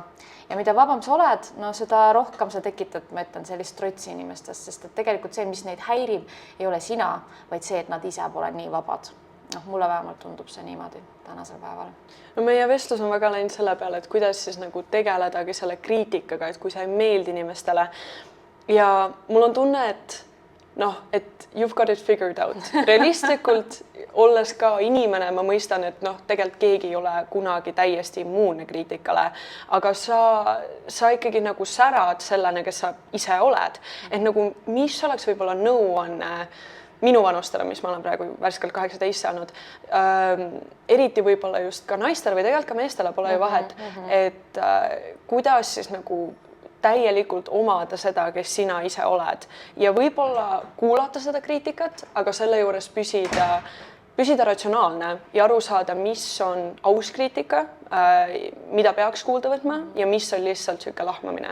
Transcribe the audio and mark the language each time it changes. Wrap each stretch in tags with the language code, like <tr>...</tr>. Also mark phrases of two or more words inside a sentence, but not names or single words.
<et>Ja mida vabam sa oled, no seda rohkem sa tekitad, ma ütlen, sellist trotsi inimestest, sest et tegelikult see, mis neid häirib, ei ole sina, vaid see, et nad ise pole nii vabad. Noh, mulle vähemalt tundub see niimoodi tänasel päeval. No meie vestlus on väga läinud selle peale, et kuidas siis nagu tegeledagi selle kriitikaga, et kui sa ei meeldi inimestele. Ja mul on tunne, et noh, et</et> <en>you've got it figured out.</en> <et>Realistlikult, olles ka inimene, ma mõistan, et noh, tegelikult keegi ei ole kunagi täiesti immuunne kriitikale, aga sa ikkagi nagu särad sellena, kes sa ise oled. Et nagu, mis oleks võib-olla nõuanne minu vanustele, mis ma olen praegu värskelt 18 saanud, eriti võib-olla just ka naistele või tegelikult ka meestele pole ju vahet, et kuidas siis nagu täielikult omada seda, kes sina ise oled ja võib-olla kuulata seda kriitikat, aga selle juures püsida ratsionaalne ja aru saada, mis on aus kriitika, mida peaks kuulda võtma ja mis on lihtsalt sihuke lahmamine.</et>